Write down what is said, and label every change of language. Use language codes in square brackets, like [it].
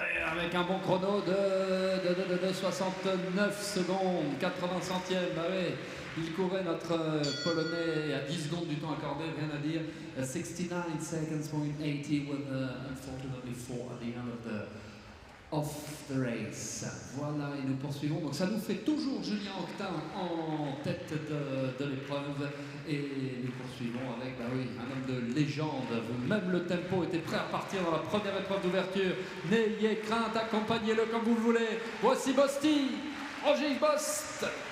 [fr] Avec un bon chrono de 69 secondes, 80 centièmes, bah oui, il courait notre Polonais à 10 secondes du temps accordé, rien à dire. [en] 69 seconds, point 80 with unfortunately 4 at the end of the race. [fr] Voilà, et nous poursuivons. Donc ça nous fait toujours Julien Octin en tête de l'épreuve. Et nous poursuivons avec, bah oui, un homme de légende. Même le tempo était prêt à partir dans la première épreuve d'ouverture. N'ayez crainte, accompagnez-le comme vous le voulez. Voici Bosti, Roger Bost.